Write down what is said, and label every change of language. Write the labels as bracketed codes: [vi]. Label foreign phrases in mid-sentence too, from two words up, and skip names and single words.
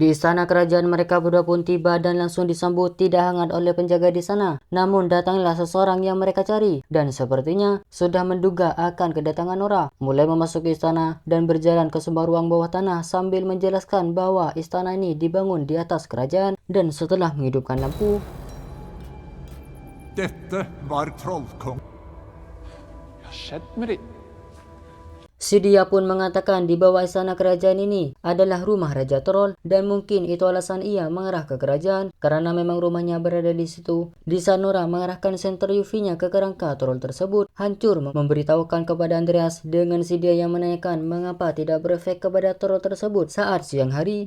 [id] Di istana kerajaan mereka berdua pun tiba dan langsung disambut tidak hangat oleh penjaga di sana. Namun datanglah seseorang yang mereka cari dan sepertinya sudah menduga akan kedatangan Nora. Mulai memasuki istana dan berjalan ke sebuah ruang bawah tanah sambil menjelaskan bahwa istana ini dibangun di atas kerajaan dan setelah menghidupkan lampu. [no] Dette var trollkong. Hva har skjedd med de? [id] Si dia pun mengatakan di bawah istana kerajaan ini adalah rumah Raja Troll dan mungkin itu alasan ia mengarah ke kerajaan karena memang rumahnya berada di situ. Di saat Nora mengarahkan senter UV-nya ke kerangka troll tersebut, hancur memberitahukan kepada Andreas dengan si dia yang menanyakan mengapa tidak berefek kepada troll tersebut saat siang hari.